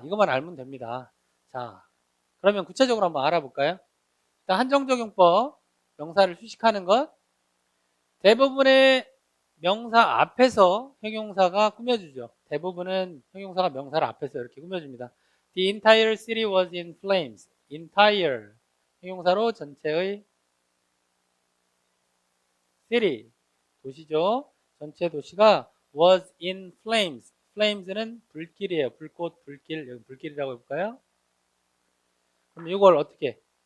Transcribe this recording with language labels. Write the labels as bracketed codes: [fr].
[ko] 이것만 알면 됩니다. 자, 그러면 구체적으로 한번 알아볼까요? 일단 한정적 용법, 명사를 수식하는 것. 대부분의 명사 앞에서 형용사가 꾸며주죠. 대부분은 형용사가 명사를 앞에서 이렇게 꾸며줍니다. [en] The entire city was in flames. [ko] entire 형용사로 전체의 city 도시죠. 전체 도시가 [en] was in flames. [ko] flames는 불길이에요. 불꽃, 불길, 여기 불길이라고 해볼까요? 그럼 이걸 어떻게?